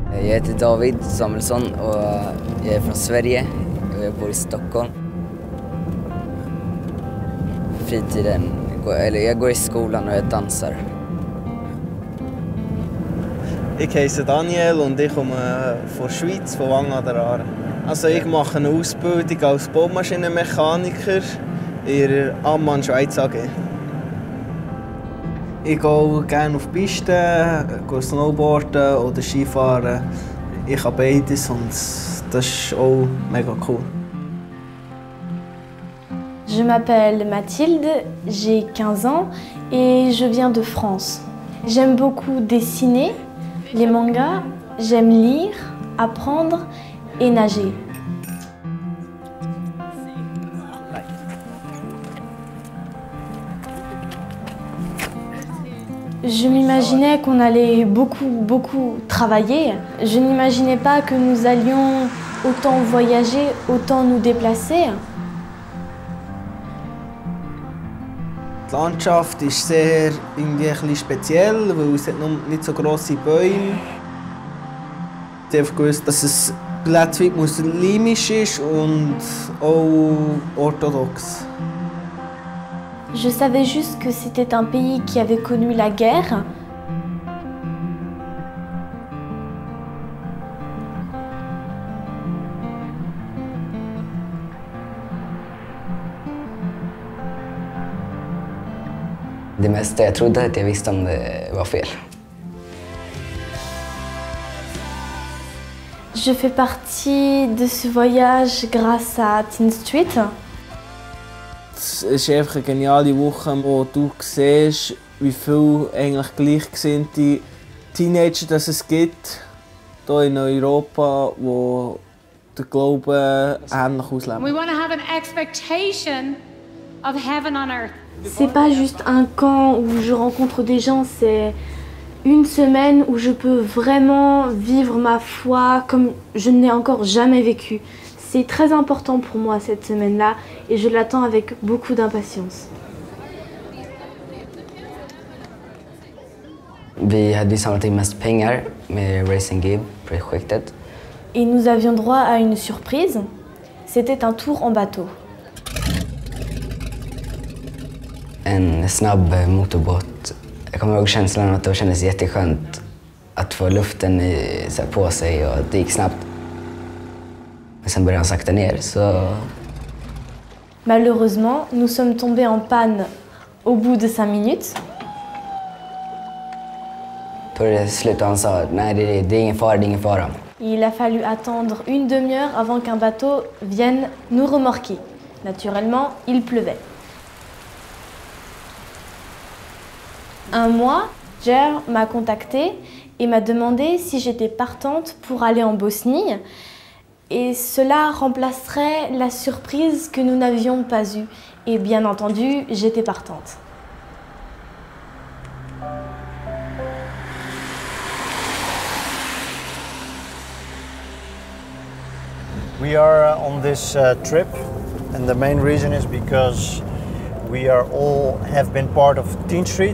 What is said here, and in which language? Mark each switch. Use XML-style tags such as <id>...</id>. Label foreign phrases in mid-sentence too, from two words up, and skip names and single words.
<sv>Jag heter David Samuelsson och jag är från Sverige och jag bor i Stockholm. Fritiden, jag går i skolan och jag dansar.</sv> <de>Ich heiße Daniel und ich komme von der Schweiz, von Wang an der Aare. Also ich mache eine Ausbildung als Baumaschinenmechaniker in der Ammann Schweiz AG. Ich gehe gerne auf die Piste, gehe Snowboarden oder Skifahren. Ich habe beides und das ist auch mega cool.</de> <fr>Je m'appelle Mathilde, j'ai 15 ans et je viens de France. J'aime beaucoup dessiner, les mangas, j'aime lire, apprendre et nager. Je m'imaginais qu'on allait beaucoup travailler. Je n'imaginais pas que nous allions autant voyager, autant nous déplacer.</fr> <de>Die Landschaft ist sehr irgendwie ein bisschen speziell, weil es nicht so grosse Bäume. Ich habe gewusst, dass es relativ muslimisch ist und auch orthodox.</de> <fr>Je savais juste que c'était un pays qui avait connu la guerre.</fr> <sv>Det mesta jag trodde att jag visste om det var fel.</sv> <fr>Je fais partie de ce voyage grâce à Teen Street.</fr> <de>Es ist einfach eine geniale Woche, wo du siehst, wie viele eigentlich gleichgesinnte Teenager das es gibt hier in Europa, die den Glauben ähnlich ausleben.</de> <en>We want to have an expectation of heaven on earth.</en> <fr>C'est pas juste un camp où je rencontre des gens, c'est une semaine où je peux vraiment vivre ma foi comme je ne l'ai encore jamais vécu. C'est très important pour moi cette semaine-là et je l'attends avec beaucoup d'impatience.</fr> <sv>Vi hade samlat in mest pengar med Raise and Give-projektet.</sv> <fr>Et nous avions droit à une surprise. C'était un tour en bateau.</fr> <sv>En snabb motorbåt. Jag kommer ihåg känslan att det kändes jätteskönt att få luften på sig och det gick snabbt. Men sen började han sakta ner så...</sv> <fr>Malheureusement, nous sommes tombés en panne au bout de 5 minutes.</fr> <sv>På det slutet han sa, nej det är ingen fara, det är ingen fara.</sv> <fr>Il a fallu attendre une demi-heure avant qu'un bateau vienne nous remorquer. Naturellement, il pleuvait. Un mois, Jer m'a contactée et m'a demandé si j'étais partante pour aller en Bosnie. Et cela remplacerait la surprise que nous n'avions pas eue. Et bien entendu, j'étais partante.</fr> <en>We are on this trip, and the main reason is because we have been part of Teen Street.</en>